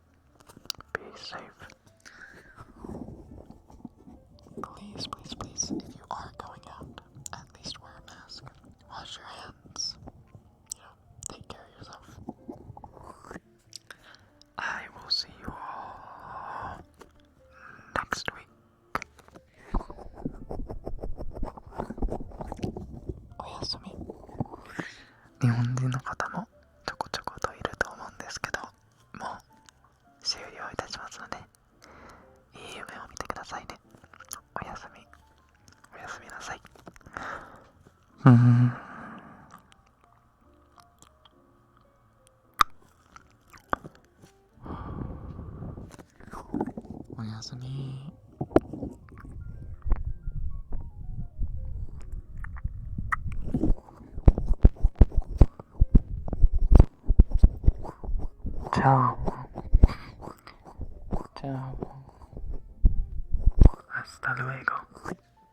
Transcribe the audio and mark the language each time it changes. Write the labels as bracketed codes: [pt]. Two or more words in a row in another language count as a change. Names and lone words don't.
[en] Please, if you are going out, at least wear a mask. Wash your hands. Take care of yourself. I will see you all next week. [ja] おやすみ。日本人の方もちょこちょこといると思うんですけど、もう終了いたしますので、いい夢を見てくださいね。おやすみなさい。おやすみ。Chao. [es] Hasta luego.